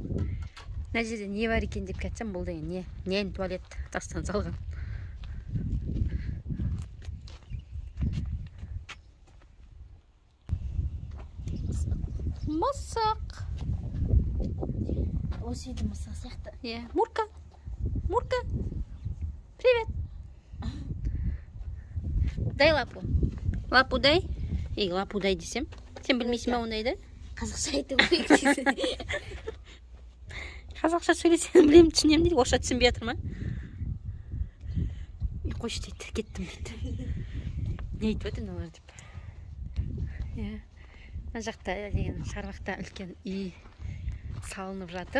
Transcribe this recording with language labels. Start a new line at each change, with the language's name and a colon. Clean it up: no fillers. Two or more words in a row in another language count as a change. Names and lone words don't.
Kazakh: Мына жерде не бар екен деп кетсем, бұл деген не? Ненің туалет тастан салған. Мысық. Осы үйде мысық сияқты.
Russian: Мурка. Мурка. Привет. Дай лапу. Лапу дай. Лапу дай
Kazakh: десем. Сен білмейсің ма ондайды? Қазақша айту керек дейсің. Қазақша сөйлесем білемін, түсінемін дейді. Орысша түсінбей жатыр ма? Қойшы дейді, кеттім дейді. Не айтып өтін олар деп. Мына жақта деген шарбақта үлкен үй салынып жатыр.